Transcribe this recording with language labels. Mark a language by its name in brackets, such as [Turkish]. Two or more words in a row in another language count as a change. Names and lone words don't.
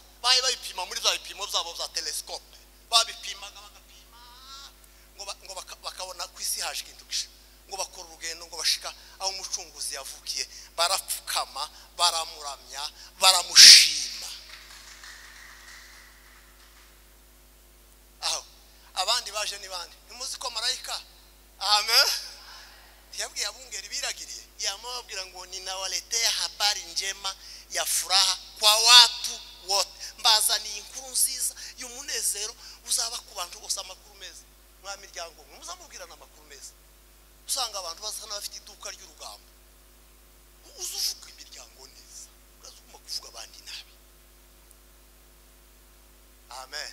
[Kinyarwanda] Baye bayipima muri za bipimo zabo za telescope, babipimaga bagapima ngo bakabona ku isi haje ikintu gisha, ngo bakora urugendo ngo bashika aho umucunguzi yavukiye, barapfukama, baramuramya, baramushima. Aho abandi baje ni bande? Nimuzi ko marayika, amen, yabwiye abungeri biragiriye, yamubwira ngo [Swahili] ninawaletea habari njema ya furaha kwa watu wote, [Kinyarwanda] mbazaniye inkuru nziza y'umunezero uzaba ku bantu bose. Amakuru meza mwa miryango muzamubwirana amakuru meza. Usanga abantu basa n'abafite iduka ry'urugambo, uzuvuga imiryango neza, ukazuma kuvuga abandi nabi. Amen.